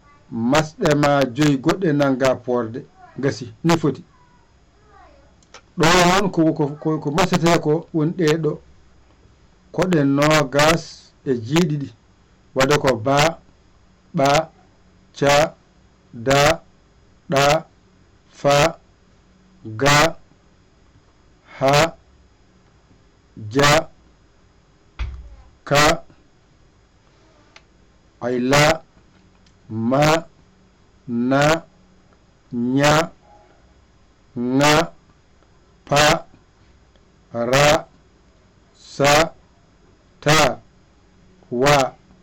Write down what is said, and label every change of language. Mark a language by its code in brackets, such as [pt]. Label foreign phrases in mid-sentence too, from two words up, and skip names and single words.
[ff] Masɗe ma joyi goɗɗe nanga poorde. Gasi, ni foti. Ɗo noon ko, ko, ko, ko masete ko woni ɗe ɗo. Koɗe nogas e jeeɗiɗi. Wadde ko ba, ɓa, ca, da, ɗa, fa, ga, ha, ja, ka, ay la, ma, na, ña, ŋa, pa, ra, sa, ta, wa.